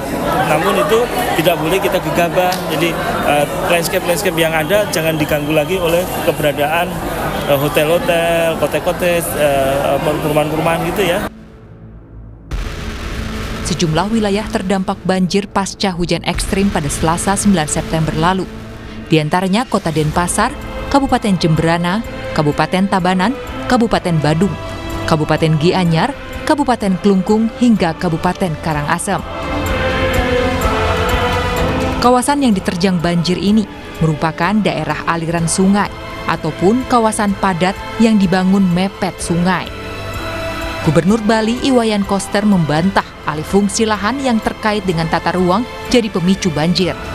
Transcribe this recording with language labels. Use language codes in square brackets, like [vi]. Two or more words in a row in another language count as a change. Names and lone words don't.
[id] Namun itu tidak boleh kita gegabah. Jadi landscape-landscape yang ada jangan diganggu lagi oleh keberadaan hotel-hotel, kotek-kotek, perumahan-perumahan gitu ya. Sejumlah wilayah terdampak banjir pasca hujan ekstrim pada Selasa 9 September lalu. Di antaranya Kota Denpasar, Kabupaten Jemberana, Kabupaten Tabanan, Kabupaten Badung, Kabupaten Gianyar, Kabupaten Klungkung, hingga Kabupaten Karangasem. Kawasan yang diterjang banjir ini merupakan daerah aliran sungai ataupun kawasan padat yang dibangun mepet sungai. Gubernur Bali Iwayan Koster membantah alih fungsi lahan yang terkait dengan tata ruang jadi pemicu banjir.